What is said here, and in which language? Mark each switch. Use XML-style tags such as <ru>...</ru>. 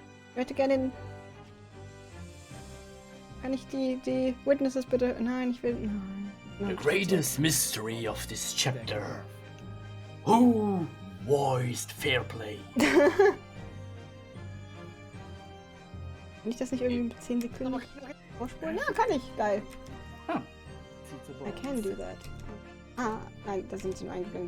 <de>Ich möchte gerne Kann ich die Witnesses bitte... Nein, ich will... Nein.</de> <en>The greatest mystery of this chapter. Who voiced Fair Play?</en> <de>Kann ich das nicht irgendwie mit 10 Sekunden vorspulen? Ja, kann ich. Geil.</de> <en>I can do that.</en> <de>Ah, nein, da sind sie nur eingegangen.</de>